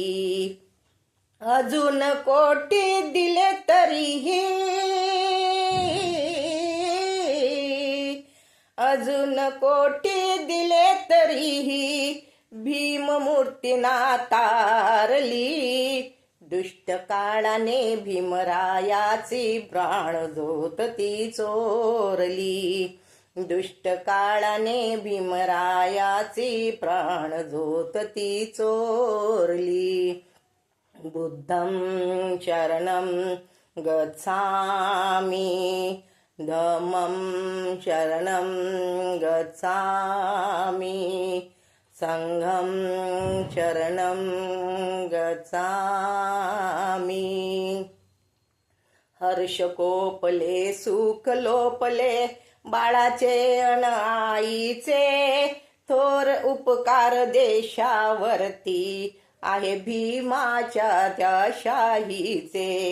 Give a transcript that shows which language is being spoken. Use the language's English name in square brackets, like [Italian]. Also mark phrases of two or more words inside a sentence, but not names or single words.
[Marathi] अजून कोटी दिले तरीही, अजून कोटी दिले तरीही भीममूर्तीना तारली. दुष्ट काळाने भीमरायाची प्राणज्योत ती चोरली. दुष्ट काळाने भीमरायाची प्राणज्योत ती चोरली. [Pali] बुद्धं शरणं गच्छामि, धम्मं शरणं गच्छामि, संघं शरणं गच्छामि. [Marathi] हर्ष कोपले सुख लोपले बाळाचे अन आईचे, थोर उपकार देशावरती आहे भीमाच्या त्या शाहीचे.